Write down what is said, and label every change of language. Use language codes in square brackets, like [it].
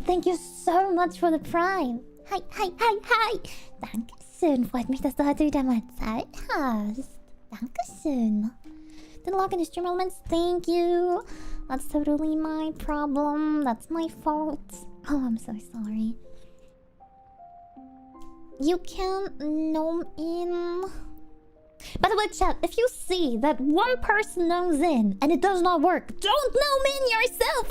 [en] Thank you so much for the prime. [de] Hi. Dankeschön. Freut mich, dass du heute wieder mal Zeit hast. Dankeschön. [en] Didn't log into stream elements. Thank you. That's totally my problem. That's my fault. Oh, I'm so sorry. You can gnome in. By the way, chat, if you see that one person gnomes in and it does not work, don't gnome in yourself.